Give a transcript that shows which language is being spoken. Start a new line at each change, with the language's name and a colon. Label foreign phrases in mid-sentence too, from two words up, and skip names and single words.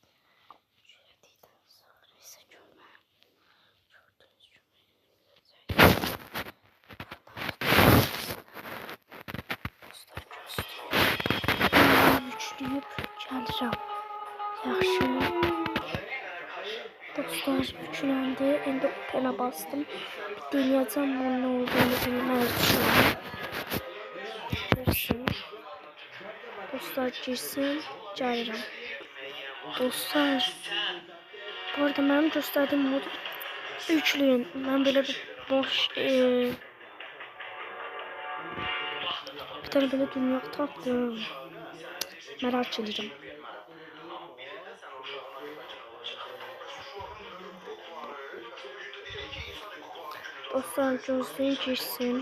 Turkish: Şöyle dedikten sonra ise gördüğünüz yükleyip gəlirəm.
Azerbaijani: Yaxşı. Dostlar yükləndi. İndi open'a bastım.
Turkish: Bir deneyeceğim bunun ne olduğunu
Azerbaijani: bilmək üçün. Girsin. Dostlar girsin. Gəlirəm. Dostlar. Bu arada mənim göstərdiyim modu yükləyin. Mən belə bir boş
Turkish: bir tane böyle
Azerbaijani: dünya tapdım.
Turkish: Merak ediyorum.
Azerbaijani: Dostlar gözleyin girsin.